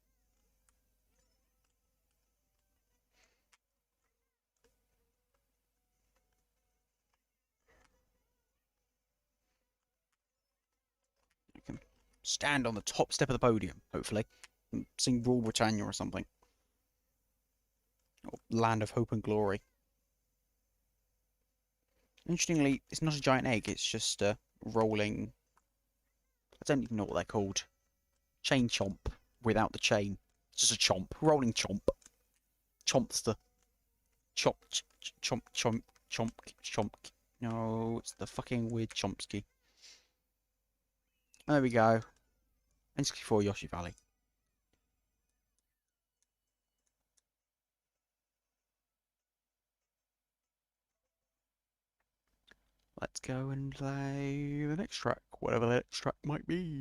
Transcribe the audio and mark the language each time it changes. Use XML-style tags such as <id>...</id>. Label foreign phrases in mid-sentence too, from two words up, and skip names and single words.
<en>I can stand on the top step of the podium, hopefully, and sing Rule Britannia or something. Or Land of Hope and Glory. Interestingly, it's not a giant egg, it's just a rolling... I don't even know what they're called. Chain chomp without the chain. It's just a chomp. Rolling chomp. Chompster. Chomp, chomp, chomp, chomp, chomp. No, it's the fucking weird Chomsky. There we go. N64 Yoshi Valley. Let's go and play the next track, whatever the next track might be.</en>